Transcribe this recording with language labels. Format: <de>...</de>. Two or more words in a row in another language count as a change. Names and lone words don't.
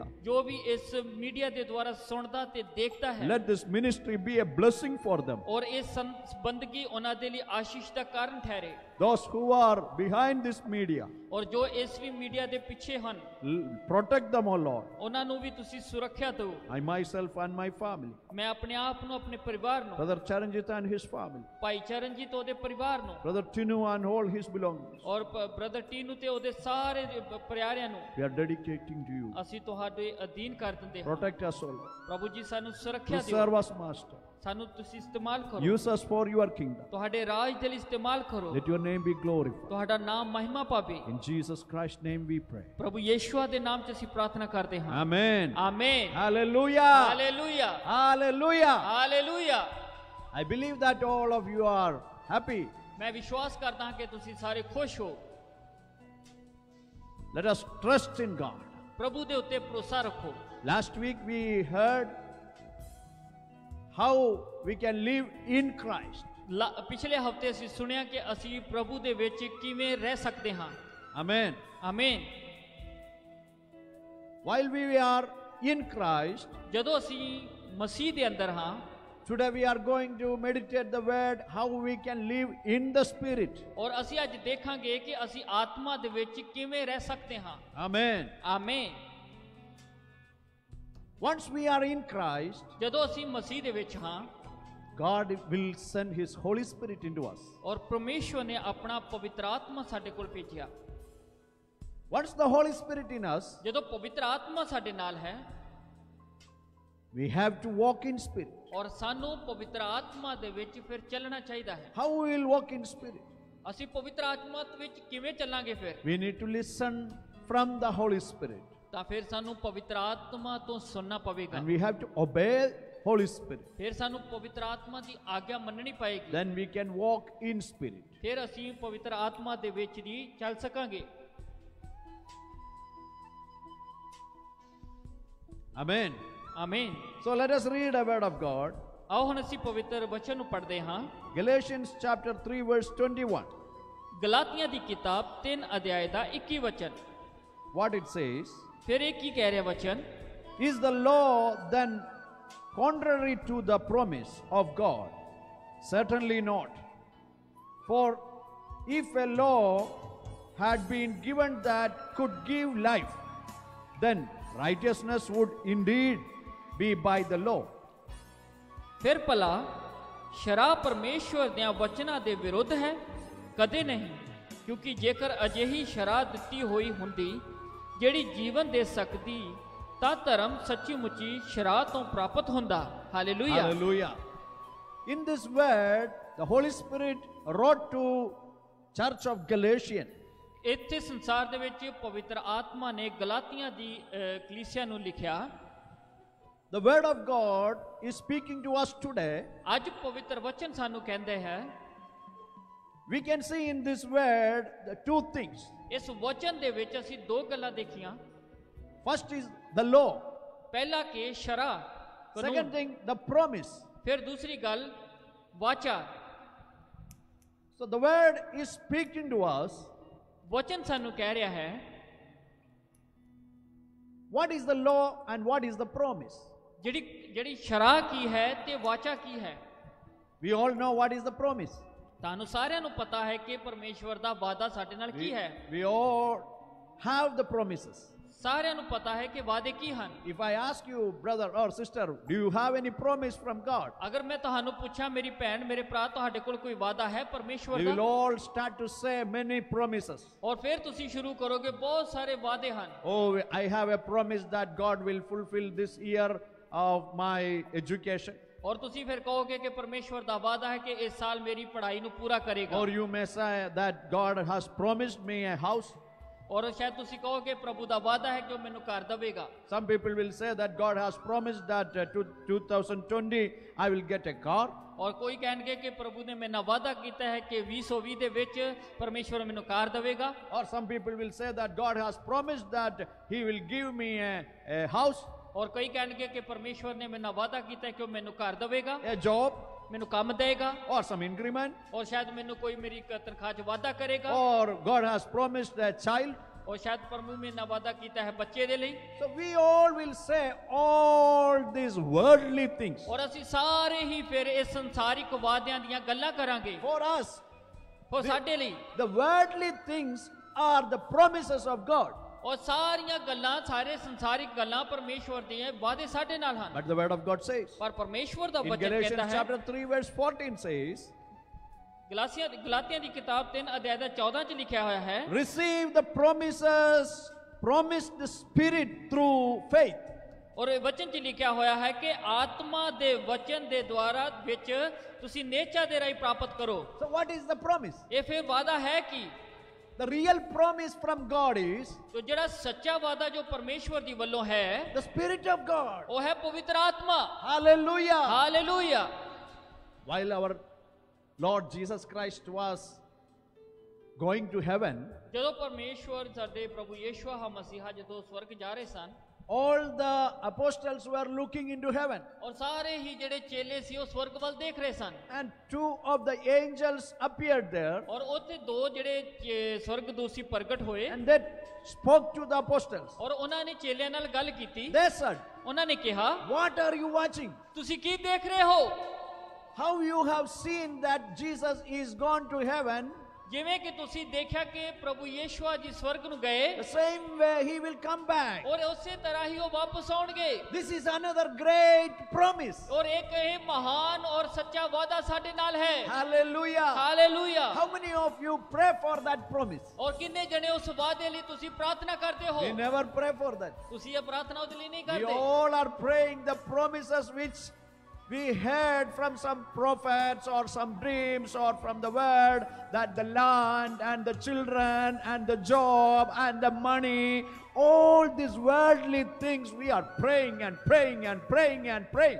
<pa>ਜੋ ਵੀ ਇਸ ਮੀਡੀਆ ਦੇ ਦੁਆਰਾ ਸੁਣਦਾ ਤੇ ਦੇਖਦਾ ਹੈ</pa> <en>let this ministry be a blessing for them.</en> <pa>ਔਰ ਇਸ ਬੰਦਗੀ ਉਹਨਾਂ ਦੇ ਲਈ ਆਸ਼ੀਸ਼ ਦਾ ਕਾਰਨ ਠਹਿਰੇ।</pa> <en>Those who are behind this media,</en> <pa>ਔਰ ਜੋ ਇਸ ਵੀ ਮੀਡੀਆ ਦੇ ਪਿੱਛੇ ਹਨ</pa> <en>protect them, O Lord.</en> <pa>ਉਹਨਾਂ ਨੂੰ ਵੀ ਤੁਸੀਂ ਸੁਰੱਖਿਆ ਦਿਓ।</pa> <en>I myself and my family,</en> <pa>ਮੈਂ ਆਪਣੇ ਆਪ ਨੂੰ ਆਪਣੇ ਪਰਿਵਾਰ ਨੂੰ</pa> <en>Brother Charanjit and his family,</en> <pa>ਭਾਈ ਚਰਨਜੀਤ ਉਹਦੇ ਪਰਿਵਾਰ ਨੂੰ</pa> <en>Brother Tinu and all his belongings,</en> <pa>ਔਰ ਬ੍ਰਦਰ ਟੀਨੂ ਤੇ ਉਹਦੇ ਸਾਰੇ ਪਿਆਰਿਆਂ ਨੂੰ</pa> <en>we are dedicating to you.</en> <pa>ਅਸੀਂ ਤੁਹਾਡੇ ਅਧੀਨ ਕਰ ਦਿੰਦੇ ਹਾਂ।</pa> <en>Protect us, O Lord.</en> <pa>ਪ੍ਰਭੂ ਜੀ ਸਾਨੂੰ ਸੁਰੱਖਿਆ ਦਿਓ।</pa> <en>Preserve us, Master.</en> <pa>ਸਾਨੂੰ ਤੁਸੀਂ ਇਸਤੇਮਾਲ ਕਰੋ।</pa> <en>Use us for your kingdom.</en> <pa>ਤੁਹਾਡੇ ਰਾਜ ਦੇ ਲਈ ਇਸਤੇਮਾਲ ਕਰੋ।</pa> <en>Let your name be glorified.</en> <pa>ਤੁਹਾਡਾ ਨਾਮ ਮਹਿਮਾ ਪਾਵੇ।</pa> <en>In Jesus Christ's name we pray.</en> <pa>ਪ੍ਰਭੂ ਯਿਸੂਆ ਦੇ ਨਾਮ 'ਚ ਅਸੀਂ ਪ੍ਰਾਰਥਨਾ ਕਰਦੇ ਹਾਂ।</pa> <en>Amen.</en> <pa>ਆਮੇਨ।</pa> <en>Hallelujah.</en> <pa>ਹਾਲੇਲੂਇਆ।</pa> <en>Hallelujah.</en> <pa>ਹਾਲੇਲੂਇਆ।</pa> <en>I believe that all of you are happy.</en> <pa>ਮੈਂ ਵਿਸ਼ਵਾਸ ਕਰਦਾ ਹਾਂ ਕਿ ਤੁਸੀਂ ਸਾਰੇ ਖੁਸ਼ ਹੋ।</pa> <en>Let us trust in God.</en> <pa>ਪ੍ਰਭੂ ਦੇ ਉੱਤੇ ਭਰੋਸਾ ਰੱਖੋ।</pa> <en>Last week we heard how we can live in Christ.</en> <pa>ਪਿਛਲੇ ਹਫਤੇ ਅਸੀਂ ਸੁਣਿਆ ਕਿ ਅਸੀਂ ਪ੍ਰਭੂ ਦੇ ਵਿੱਚ ਕਿਵੇਂ ਰਹਿ ਸਕਦੇ ਹਾਂ।</pa> <en>Amen.</en> <pa>ਆਮੇਨ।</pa> <en>While we are in Christ,</en> <pa>ਜਦੋਂ ਅਸੀਂ ਮਸੀਹ ਦੇ ਅੰਦਰ ਹਾਂ</pa> <en>today we are going to meditate the word how we can live in the Spirit.</en> <pa>ਔਰ ਅਸੀਂ ਅੱਜ ਦੇਖਾਂਗੇ ਕਿ ਅਸੀਂ ਆਤਮਾ ਦੇ ਵਿੱਚ ਕਿਵੇਂ ਰਹਿ ਸਕਦੇ ਹਾਂ।</pa> <en>Amen.</en> <pa>ਆਮੇਨ।</pa> <en>Once we are in Christ,</en> <pa>ਜਦੋਂ ਅਸੀਂ ਮਸੀਹ ਦੇ ਵਿੱਚ ਹਾਂ</pa> <en>God will send His Holy Spirit into us.</en> <pa>ਔਰ ਪਰਮੇਸ਼ਵਰ ਨੇ ਆਪਣਾ ਪਵਿੱਤਰ ਆਤਮਾ ਸਾਡੇ ਕੋਲ ਭੇਜਿਆ।</pa> <en>Once the Holy Spirit in us,</en> <pa>ਜਦੋਂ ਪਵਿੱਤਰ ਆਤਮਾ ਸਾਡੇ ਨਾਲ ਹੈ</pa> <en>we have to walk in Spirit.</en> <pa>ਔਰ ਸਾਨੂੰ ਪਵਿੱਤਰ ਆਤਮਾ ਦੇ ਵਿੱਚ ਫਿਰ ਚੱਲਣਾ ਚਾਹੀਦਾ ਹੈ।</pa> <en>How we will walk in Spirit?</en> <pa>ਅਸੀਂ ਪਵਿੱਤਰ ਆਤਮਾ ਵਿੱਚ ਕਿਵੇਂ ਚੱਲਾਂਗੇ ਫਿਰ?</pa> <en>We need to listen from the Holy Spirit.</en> <pa>ਤਾਂ ਫਿਰ ਸਾਨੂੰ ਪਵਿੱਤਰ ਆਤਮਾ ਤੋਂ ਸੁਣਨਾ ਪਵੇਗਾ।</pa> <en>And we have to obey Holy Spirit.</en> <pa>ਫਿਰ ਸਾਨੂੰ ਪਵਿੱਤਰ ਆਤਮਾ ਦੀ ਆਗਿਆ ਮੰਨਣੀ ਪਏਗੀ।</pa> <en>Then we can walk in Spirit.</en> <pa>ਫਿਰ ਅਸੀਂ ਪਵਿੱਤਰ ਆਤਮਾ ਦੇ ਵਿੱਚ ਦੀ ਚੱਲ ਸਕਾਂਗੇ।</pa> <en>Amen.</en> <pa>ਆਮੇਨ।</pa> <en>So let us read a word of God.</en> <pa>ਆਓ ਹੁਣ ਅਸੀਂ ਪਵਿੱਤਰ ਵਚਨ ਨੂੰ ਪੜ੍ਹਦੇ ਹਾਂ।</pa> <en>Galatians chapter 3 verse 21.</en> <pa>ਗਲਾਤੀਆਂ ਦੀ ਕਿਤਾਬ 3 ਅਧਿਆਇ ਦਾ 21 ਵਚਨ।</pa> <en>What it says?</en> <pa>ਫਿਰ ਇਹ ਕੀ ਕਹਿ ਰਿਹਾ ਵਚਨ?</pa> <en>Is the law then contrary to the promise of God? Certainly not. For if a law had been given that could give life, then righteousness would indeed be by the law.</en> <pa>ਫਿਰ ਭਲਾ ਸ਼ਰਾਬ ਪਰਮੇਸ਼ਵਰ ਦੇ ਵਚਨਾਂ ਦੇ ਵਿਰੁੱਧ ਹੈ? ਕਦੇ ਨਹੀਂ, ਕਿਉਂਕਿ ਜੇਕਰ ਅਜਿਹੀ ਸ਼ਰਾਬ ਦਿੱਤੀ ਹੋਈ ਹੁੰਦੀ ਜਿਹੜੀ ਜੀਵਨ ਦੇ ਸਕਦੀ ਤਾਂ ਧਰਮ ਸੱਚੀ ਮੁੱਚੀ ਸ਼ਰਾਬ ਤੋਂ ਪ੍ਰਾਪਤ ਹੁੰਦਾ। ਹਾਲੇਲੂਇਆ।</pa> <en>Hallelujah. In this word, the Holy Spirit wrote to Church of Galatians.</en> <pa>ਇੱਥੇ ਸੰਸਾਰ ਦੇ ਵਿੱਚ ਪਵਿੱਤਰ ਆਤਮਾ ਨੇ ਗਲਾਤੀਆਂ ਦੀ ਕਲੀਸਿਆ ਨੂੰ ਲਿਖਿਆ।</pa> <en>The word of God is speaking to us today.</en> <pa>ਅੱਜ ਪਵਿੱਤਰ ਵਚਨ ਸਾਨੂੰ ਕਹਿੰਦੇ ਹੈ</pa> <en>We can see in this word the two things.</en> <pa>ਇਸ ਵਚਨ ਦੇ ਵਿੱਚ ਅਸੀਂ ਦੋ ਗੱਲਾਂ ਦੇਖੀਆਂ।</pa> <en>First is the law.</en> <pa>ਪਹਿਲਾ ਕਿ ਸ਼ਰਾ</pa> <en>Second</en> <pa>ਕਾਨੂੰਨ,</pa> <en>thing, the promise.</en> <pa>ਫਿਰ ਦੂਸਰੀ ਗੱਲ ਵਾਚਾ।</pa> <en>So the word is speaking to us.</en> <pa>ਵਚਨ ਸਾਨੂੰ ਕਹਿ ਰਿਹਾ ਹੈ</pa> <en>What is the law and what is the promise?</en> <pa>ਜਿਹੜੀ ਸ਼ਰਾ ਕੀ ਹੈ ਤੇ ਵਾਚਾ ਕੀ ਹੈ।</pa> <en>We all know what is the promise.</en> <pa>ਤੁਹਾਨੂੰ ਸਾਰਿਆਂ ਨੂੰ ਪਤਾ ਹੈ ਕਿ ਪਰਮੇਸ਼ਵਰ ਦਾ ਵਾਅਦਾ ਸਾਡੇ ਨਾਲ ਕੀ ਹੈ।</pa> <en>We all have the promises.</en> <pa>ਸਾਰਿਆਂ ਨੂੰ ਪਤਾ ਹੈ ਕਿ ਵਾਅਦੇ ਕੀ ਹਨ।</pa> <en>If I ask you, brother or sister, do you have any promise from God?</en> <pa>ਅਗਰ ਮੈਂ ਤੁਹਾਨੂੰ ਪੁੱਛਾਂ ਮੇਰੀ ਭੈਣ ਮੇਰੇ ਭਰਾ ਤੁਹਾਡੇ ਕੋਲ ਕੋਈ ਵਾਅਦਾ ਹੈ ਪਰਮੇਸ਼ਵਰ</pa> <en>You will</en> <pa>ਦਾ,</pa> <en>all start to say many promises.</en> <pa>ਔਰ ਫਿਰ ਤੁਸੀਂ ਸ਼ੁਰੂ ਕਰੋਗੇ ਬਹੁਤ ਸਾਰੇ ਵਾਅਦੇ ਹਨ।</pa> <en>Oh, I have a promise that God will fulfill this year of my education.</en> <pa>ਔਰ ਤੁਸੀਂ ਫਿਰ ਕਹੋਗੇ ਕਿ ਪਰਮੇਸ਼ਵਰ ਦਾ ਵਾਅਦਾ ਹੈ ਕਿ ਇਸ ਸਾਲ ਮੇਰੀ ਪੜ੍ਹਾਈ ਨੂੰ ਪੂਰਾ ਕਰੇਗਾ।</pa> <en>Or you may say that God has promised me a house.</en> <pa>ਔਰ ਸ਼ਾਇਦ ਤੁਸੀਂ ਕਹੋਗੇ ਪ੍ਰਭੂ ਦਾ ਵਾਅਦਾ ਹੈ ਕਿ ਉਹ ਮੈਨੂੰ ਘਰ ਦੇਵੇਗਾ।</pa> <en>Some people will say that God has promised that 2020 I will get a car.</en> <pa>ਔਰ ਕੋਈ ਕਹਿਣਗੇ ਕਿ ਪ੍ਰਭੂ ਨੇ ਮੇਰੇ ਨਾਲ ਵਾਅਦਾ ਕੀਤਾ ਹੈ ਕਿ 2020 ਦੇ ਵਿੱਚ ਪਰਮੇਸ਼ਵਰ ਮੈਨੂੰ ਕਾਰ ਦੇਵੇਗਾ।</pa> <en>Or some people will say that God has promised that He will give me a house,</en> <pa>ਔਰ ਕਈ ਕਹਿਣਗੇ ਕਿ ਪਰਮੇਸ਼ਵਰ ਨੇ ਮੇਰੇ ਨਾਲ ਵਾਅਦਾ ਕੀਤਾ ਹੈ ਕਿ ਉਹ ਮੈਨੂੰ ਘਰ ਦੇਵੇਗਾ,</pa> <en>a job,</en> <pa>ਮੈਨੂੰ ਕੰਮ ਦੇਗਾ,</pa> <en>or some increment.</en> <pa>ਔਰ ਸ਼ਾਇਦ ਮੈਨੂੰ ਕੋਈ ਮੇਰੀ ਤਨਖਾਹ 'ਚ ਵਾਅਦਾ ਕਰੇਗਾ,</pa> <en>Or God has promised a child.</en> <pa>ਔਰ ਸ਼ਾਇਦ ਪ੍ਰਭੂ ਮੇਰੇ ਨਾਲ ਵਾਅਦਾ ਕੀਤਾ ਹੈ ਬੱਚੇ ਦੇ ਲਈ।</pa> <en>So we all will say all these worldly things.</en> <pa>ਔਰ ਅਸੀਂ ਸਾਰੇ ਹੀ ਫਿਰ ਇਸ ਸੰਸਾਰਿਕ ਵਾਅਦਿਆਂ ਦੀਆਂ ਗੱਲਾਂ ਕਰਾਂਗੇ।</pa> <en>For us,</en> <pa>ਔਰ ਸਾਡੇ ਲਈ</pa> <en>the worldly things are the promises of God.</en> <pa>ਔਰ ਸਾਰੀਆਂ ਗੱਲਾਂ ਸਾਰੇ ਸੰਸਾਰਿਕ ਗੱਲਾਂ ਪਰਮੇਸ਼ਵਰ ਦੀਆਂ ਵਾਅਦੇ ਸਾਡੇ ਨਾਲ ਹਨ।</pa> <en>But the word of God says,</en> <pa>ਪਰ ਪਰਮੇਸ਼ਵਰ ਦਾ</pa> <en>in</en> <pa>ਵਚਨ</pa> <en>Galatians</en> <pa>ਕਹਿੰਦਾ ਹੈ,</pa> <en>chapter 3 verse 14 says,</en> <pa>ਗਲਾਤੀਆਂ ਦੀ ਕਿਤਾਬ 3 ਅਧਿਆਇ ਦਾ 14 ਚ ਲਿਖਿਆ ਹੋਇਆ ਹੈ,</pa> <en>receive the promises, promised the Spirit through faith.</en> <pa>ਔਰ ਇਹ ਵਚਨ ਚ ਲਿਖਿਆ ਹੋਇਆ ਹੈ ਕਿ ਆਤਮਾ ਦੇ ਵਚਨ ਦੇ ਦੁਆਰਾ ਵਿੱਚ ਤੁਸੀਂ ਨੇਚਾ ਦੇ ਰਾਹੀਂ ਪ੍ਰਾਪਤ ਕਰੋ।</pa> <en>So what is the promise?</en> <pa>ਇਹ ਫਿਰ ਵਾਅਦਾ ਹੈ ਕਿ</pa> <en>The real promise from God is</en> <pa>ਜੋ ਜਿਹੜਾ ਸੱਚਾ ਵਾਅਦਾ ਜੋ ਪਰਮੇਸ਼ਵਰ ਦੀ ਵੱਲੋਂ ਹੈ</pa> <en>the Spirit of God.</en> <pa>ਉਹ ਹੈ ਪਵਿੱਤਰ ਆਤਮਾ।</pa> <en>Hallelujah.</en> <pa>ਹਾਲੇਲੂਇਆ।</pa> <en>While our Lord Jesus Christ was going to heaven,</en> <pa>ਜਦੋਂ ਪਰਮੇਸ਼ਵਰ ਸਾਡੇ ਪ੍ਰਭੂ ਯਿਸੂ ਮਸੀਹਾ ਜਦੋਂ ਸਵਰਗ ਜਾ ਰਹੇ ਸਨ,</pa> <en>all the apostles were looking into heaven,</en> <pa>ਔਰ ਸਾਰੇ ਹੀ ਜਿਹੜੇ ਚੇਲੇ ਸੀ ਉਹ ਸਵਰਗ ਵੱਲ ਦੇਖ ਰਹੇ ਸਨ,</pa> <en>and two of the angels appeared there,</en> <pa>ਔਰ ਉੱਥੇ ਦੋ ਜਿਹੜੇ ਸਵਰਗਦੂਤ ਪ੍ਰਗਟ ਹੋਏ,</pa> <en>and they spoke to the apostles.</en> <pa>ਔਰ ਉਹਨਾਂ ਨੇ ਚੇਲਿਆਂ ਨਾਲ ਗੱਲ ਕੀਤੀ।</pa> <en>They said,</en> <pa>ਉਹਨਾਂ ਨੇ ਕਿਹਾ</pa> <en>what are you watching?</en> <pa>ਤੁਸੀਂ ਕੀ ਦੇਖ ਰਹੇ ਹੋ?</pa> <en>How you have seen that Jesus is gone to heaven,</en> <pa>ਜਿਵੇਂ ਕਿ ਤੁਸੀਂ ਦੇਖਿਆ ਕਿ ਪ੍ਰਭੂ ਯਿਸੂ ਜੀ ਸਵਰਗ ਨੂੰ ਗਏ,</pa> <en>the same way he will come back.</en> <pa>ਔਰ ਉਸੇ ਤਰ੍ਹਾਂ ਹੀ ਉਹ ਵਾਪਸ ਆਉਣਗੇ।</pa> <en>This is another great promise.</en> <pa>ਔਰ ਇੱਕ ਇਹ ਮਹਾਨ ਔਰ ਸੱਚਾ ਵਾਅਦਾ ਸਾਡੇ ਨਾਲ ਹੈ।</pa> <en>Hallelujah.</en> <pa>ਹਾਲੇਲੂਇਆ।</pa> <en>How many of you pray for that promise?</en> <pa>ਔਰ ਕਿੰਨੇ ਜਣੇ ਉਸ ਵਾਅਦੇ ਲਈ ਤੁਸੀਂ ਪ੍ਰਾਰਥਨਾ ਕਰਦੇ ਹੋ?</pa> <en>We never pray for that.</en> <pa>ਤੁਸੀਂ ਇਹ ਪ੍ਰਾਰਥਨਾ ਉਹਦੇ ਲਈ ਨਹੀਂ</pa> <en>We</en> <pa>ਕਰਦੇ।</pa> <en>all are praying the promises which we heard from some prophets or some dreams or from the word, that the land and the children and the job and the money, all these worldly things, we are praying and praying and praying and praying.</en>